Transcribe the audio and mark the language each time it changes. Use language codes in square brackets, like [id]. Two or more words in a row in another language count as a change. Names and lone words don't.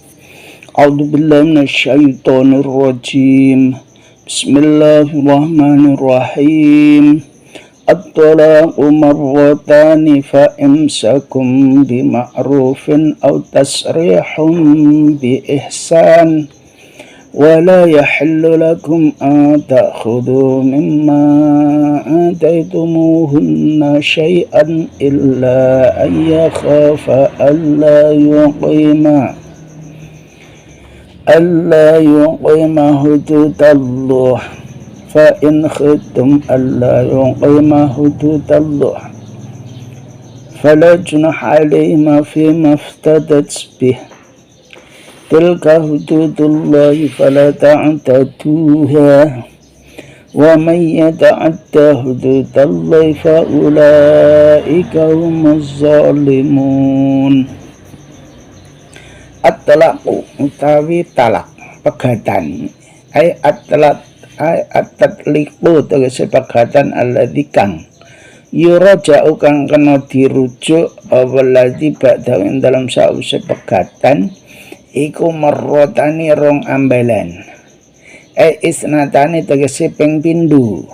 [ar] أعوذ بالله من الشيطان الرجيم. Bismillahirrahmanirrahim. الطلاق مرتان فإمساك بمعروف أو تسريح بإحسان. ولا يحل لكم أن تأخذوا مما آتيتموهن شيئا إلا أن يخافا ألا يقيما حدود الله فإن خفتم ألا يقيما حدود الله فلا جناح عليهما فيما افتدت به تلك حدود الله فلا تعتدوها ومن يتعد حدود الله فأولئك هم الظالمون. [jv] At-talaqu utawi talak pegatan at-tatliqu tegese pegatan alladzi kang yuraja'u kang kena dirujuk [ar] أو الذي بعد [jv] dalam sause pegatan iku marrotani rong ambalan isnatani tegese ping pindho.